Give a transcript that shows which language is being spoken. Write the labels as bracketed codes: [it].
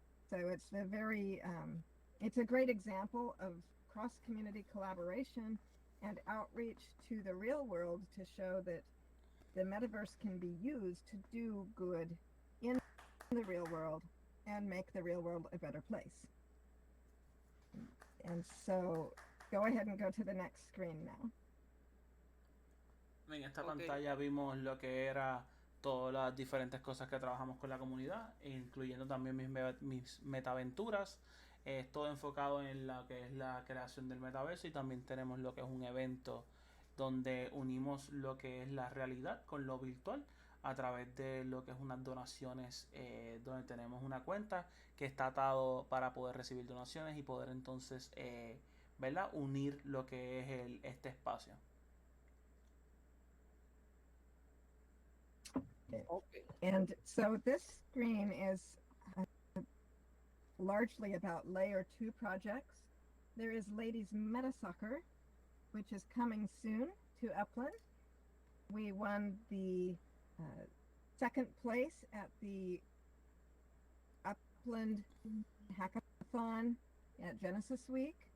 [en] So it's it's a great example of cross-community collaboration and outreach to the real world to show that the metaverse can be used to do good in the real world and make the real world a better place. And so go ahead and go to the next screen now. [es] En esta pantalla vimos lo que era todas las diferentes cosas que trabajamos con la comunidad, incluyendo también mis metaventuras. Todo enfocado en lo que es la creación del metaverso, y también tenemos lo que es un evento donde unimos lo que es la realidad con lo virtual a través de lo que es unas donaciones, donde tenemos una cuenta que está atado para poder recibir donaciones y poder entonces ¿verdad? Unir lo que es este espacio. [en] Okay. And so this screen is largely about layer 2 projects. There is Ladies Meta Soccer, which is coming soon to Upland. We won the second place at the Upland Hackathon at Genesis Week.